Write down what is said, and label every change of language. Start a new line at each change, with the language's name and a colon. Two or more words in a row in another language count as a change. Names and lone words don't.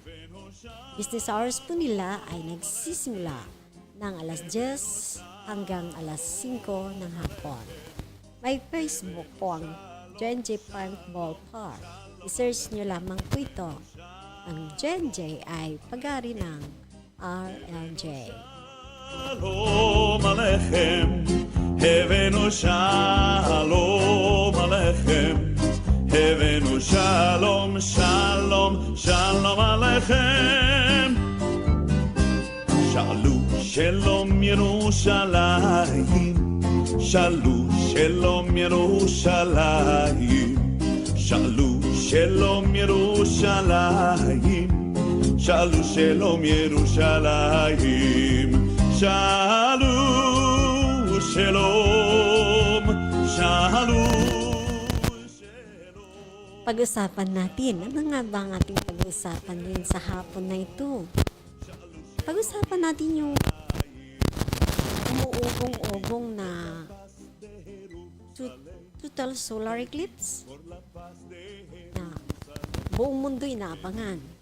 Filipino: Business hours po nila ay nagsisimula ng alas 10 hanggang alas 5 ng hapon. May Facebook po ang J&J Paintball Park. I-search nyo lamang po ito. Ang Gen J ay pag-ari ng RLJ.
Hebrew: שלום עליכם, הבאנו שלום עליכם, הבאנו שלום, שלום, שלום עליכם. שאלו שלום ירושלים, שאלו שלום ירושלים, שאלו שלום ירושלים, שאלו שלום ירושלים, שאלו שלום, שאלו שלום.
Filipino: Pag-usapan natin, ano nga ba ang ating pag-usapan din sa hapon na ito? Pag-usapan natin yung umuugong-ugong na
English: total solar eclipse
Filipino: na buong mundo inaabangan.